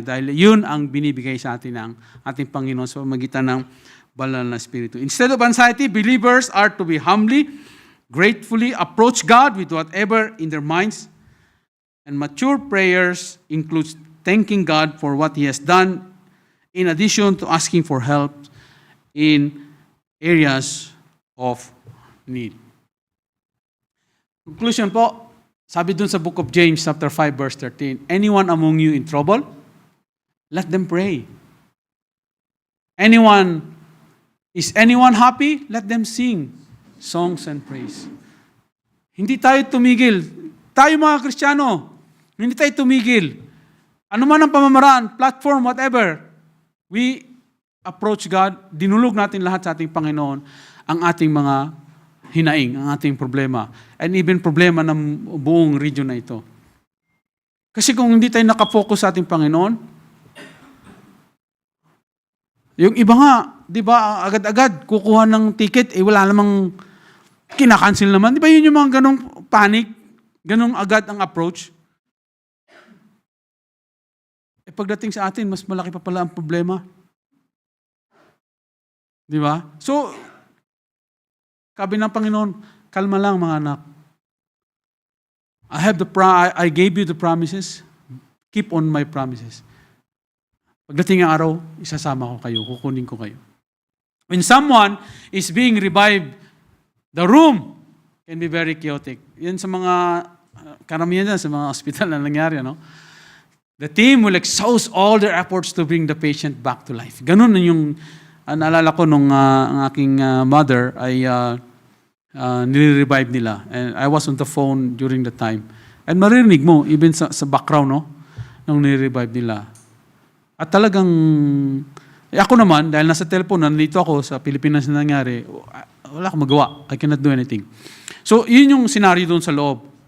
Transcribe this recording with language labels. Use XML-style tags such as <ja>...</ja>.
<tl>Dahil yun ang binibigay sa atin ng ating Panginoon sa pamagitan ng banal na Espiritu.</tl> <en>Instead of anxiety, believers are to be humbly, gratefully approach God with whatever in their minds. And mature prayers includes thanking God for what He has done in addition to asking for help in areas of need. Conclusion</en> <tl>po, sabi dun sa</tl> <en>book of James chapter 5 verse 13, anyone among you in trouble, let them pray. Is anyone happy? Let them sing songs and praise.</en> <tl>Hindi tayo tumigil. Tayo mga Kristiyano, hindi tayo tumigil. Ano man ang pamamaraan,</tl> <en>platform, whatever, we approach God,</en> <tl>dinulog natin lahat sa ating Panginoon ang ating mga hinaing, ang ating problema, and even problema ng buong region na ito. Kasi kung hindi tayo nakafocus sa ating Panginoon, yung iba nga, di ba, agad-agad kukuha ng ticket, wala namang kinakancel naman. Di ba yun yung mga ganong panic, ganong agad ang approach? Pagdating sa atin, mas malaki pa pala ang problema. Di ba? So, sabi ng Panginoon, kalma lang mga anak.</tl> <en>I gave you the promises. Keep on my promises.</en> <tl>Pagdating ng araw, isasama ko kayo, kukunin ko kayo.</tl> <en>When someone is being revived, the room can be very chaotic.</en> <tl>Yan sa mga, karamihan dyan, sa mga hospital na nangyari, no?</tl> <en>The team will exhaust all their efforts to bring the patient back to life.</en> <tl>Ganun na yung, naalala ko nung ang aking mother ay nire-revive nila.</tl> <en>And I was on the phone during the time.</en> <tl>And marinig mo, even sa background, no? Nung nire-revive nila. At talagang, ako naman, dahil nasa telepono, nandito ako sa Pilipinas na nangyari, wala akong magawa.</tl> <en>I cannot do anything.</en> <tl>So, yun yung scenario doon sa loob.</tl>